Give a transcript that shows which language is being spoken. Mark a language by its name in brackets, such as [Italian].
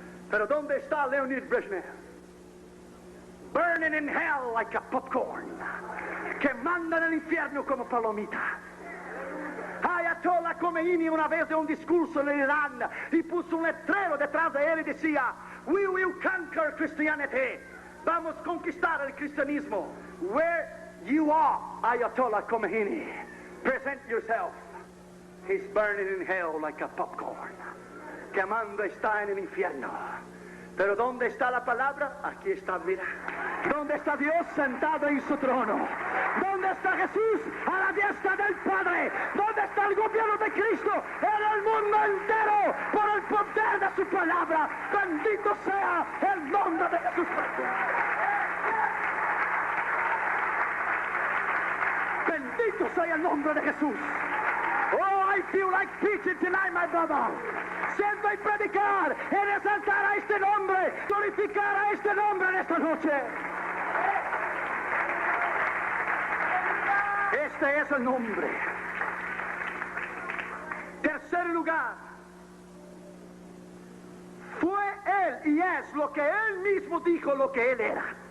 [Spanish] Pero ¿dónde está Leonid Brezhnev? [English] Burning in hell like a popcorn, [Spanish] quemando en el infierno como palomita. Ayatollah Khomeini una vez de un discurso en Irán y puso un letrero detrás de él y decía, [English] "We will conquer Christianity." [Spanish] Vamos a conquistar el cristianismo. [English] Where you are, Ayatollah Khomeini, present yourself. He's burning in hell like a popcorn. [Spanish] Quemando está en el infierno. Pero ¿dónde está la palabra? Aquí está, mira. ¿Dónde está Dios sentado en su trono? ¿Dónde está Jesús a la diestra del Padre? ¿Dónde está el gobierno de Cristo en el mundo entero por el poder de su palabra? Bendito sea el nombre de Jesús. Bendito sea el nombre de Jesús. [English] Oh, I feel like preaching tonight, my brother. [Spanish] Siento y predicar, en exaltar a este nombre, glorificar a este nombre en esta noche. Este es el nombre. Tercer lugar, fue él y es lo que él mismo dijo lo que él era.